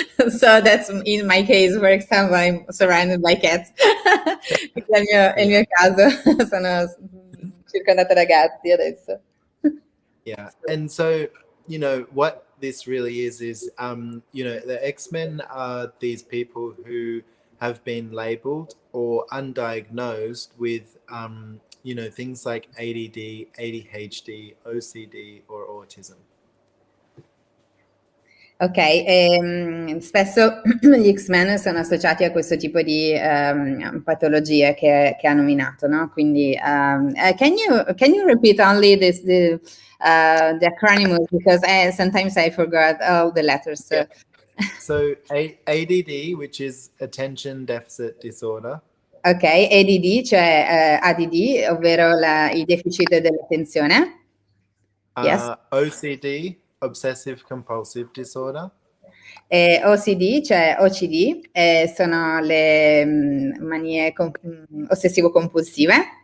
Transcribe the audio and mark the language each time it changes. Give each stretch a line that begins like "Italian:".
English: So that's in my case, for example, I'm surrounded by cats.
Italian: È il mio caso, sono circondata da gatti adesso.
English: Yeah, and so what this really is the X-Men are these people who have been labeled or undiagnosed with things like ADD, ADHD, OCD or autism.
Italian: Ok, spesso gli X-Men sono associati a questo tipo di patologie che ha nominato, no?
English: Quindi, can you repeat only the acronym because sometimes I forgot all the letters. Yeah. So ADD, which is attention deficit disorder.
Italian: Ok, ADD, cioè ADD, ovvero il deficit dell'attenzione.
English: Yes. OCD, obsessive compulsive disorder.
Italian: OCD, cioè OCD, sono le manie ossessivo-compulsive.